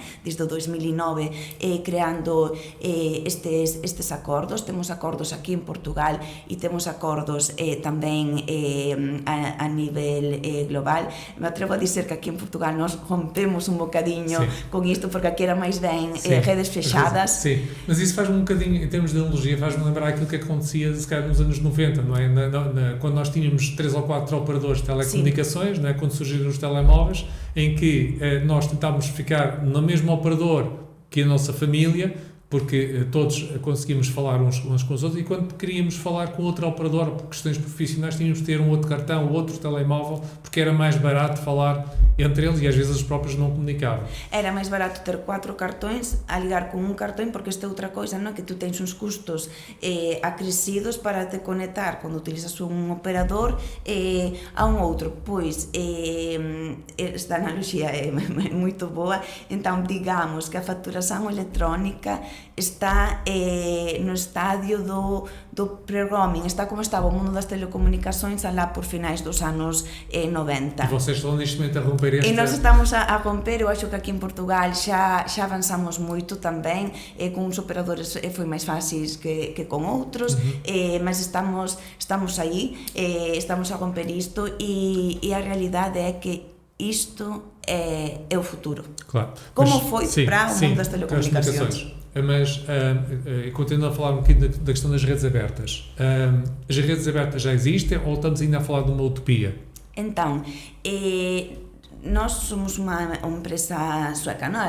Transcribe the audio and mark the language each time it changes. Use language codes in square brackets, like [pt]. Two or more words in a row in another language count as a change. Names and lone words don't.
[gl] Desde o 2009, creando estes acordos. Temos acordos aquí en Portugal e temos acordos tamén a nivel global. Me atrevo a dizer que aquí en Portugal nós rompemos un bocadiño con isto, porque aquí era máis ben redes fechadas. [pt] Sim, mas isso faz-me um bocadinho, em termos de analogia, faz-me lembrar aquilo que acontecia, se calhar, nos anos 90, não é? Quando nós tínhamos 3 ou 4 operadores de telecomunicações, não é? Quando surgiram os telemóveis, em que nós tentávamos ficar no mesmo operador que a nossa família, porque todos conseguimos falar uns com os outros, e quando queríamos falar com outro operador por questões profissionais, tínhamos de ter um outro cartão, outro telemóvel, porque era mais barato falar entre eles e às vezes os próprios não comunicavam. [gl] Era máis barato ter 4 cartões a ligar con un cartón, porque esta é outra coisa, non? Que tú tens uns custos acrescidos para te conectar cando utilizas un operador a un outro. Pois esta analoxía é moito boa. Entón, digamos que a facturación electrónica está no estadio do pre-roaming, [pt] está como estaba o mundo das telecomunicações alá por finais dos anos 90. E vocês estão neste momento a romper E nós estamos a romper. Eu acho que aqui em Portugal [gl] xa avanzamos moito tamén, con uns operadores foi máis fácil que con outros, [pt] mas estamos aí, estamos a romper isto, e a realidade é que isto é o futuro. Claro. Como foi para o mundo das telecomunicações. Mas, continuando a falar um bocadinho da questão das redes abertas, as redes abertas já existem ou estamos ainda a falar de uma utopia? Então, nós somos uma empresa sueca, não?